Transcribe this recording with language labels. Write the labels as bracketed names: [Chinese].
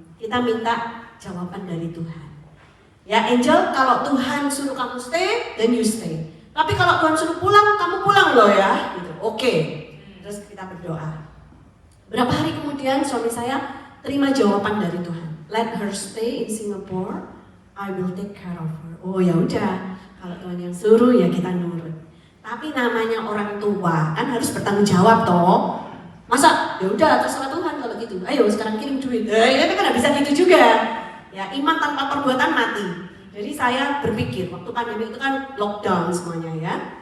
[Indonesian] Kita minta jawaban dari Tuhan. Ya Angel, kalau Tuhan suruh kamu stay, [English] then you stay. [Indonesian] Tapi kalau Tuhan suruh pulang, kamu pulang loh ya. Gitu. Oke. Terus kita berdoa. Berapa hari kemudian suami saya terima jawaban dari Tuhan. [English] Let her stay in Singapore, I will take care of her. [Indonesian] Oh ya udah, kalau Tuhan yang suruh ya kita nurut. Tapi namanya orang tua kan harus bertanggung jawab toh. Masa ya udah terserah Tuhan kalau gitu. Ayo sekarang kirim duit. Ya kan nggak bisa gitu juga. Ya iman tanpa perbuatan mati. Jadi saya berpikir waktu pandemi itu kan lockdown semuanya ya.